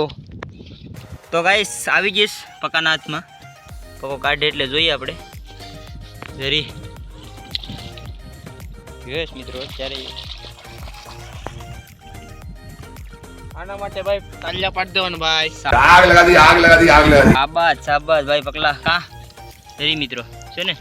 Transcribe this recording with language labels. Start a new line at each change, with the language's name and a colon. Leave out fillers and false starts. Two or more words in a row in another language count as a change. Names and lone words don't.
Gujarati: તો ગાઈસ આવી જઈશ પકાના હાથમાં. પકો કાઢે એટલે જોઈએ આપણે જરી. યસ મિત્રો અત્યારે આના માટે ભાઈ તાલિયા પાડી દેવાનું ભાઈ.
Hindi: आग लगा दी आग लगा दी आग लगा दी
Gujarati: શાબાશ શાબાશ ભાઈ પકલા હા જરી મિત્રો છે ને.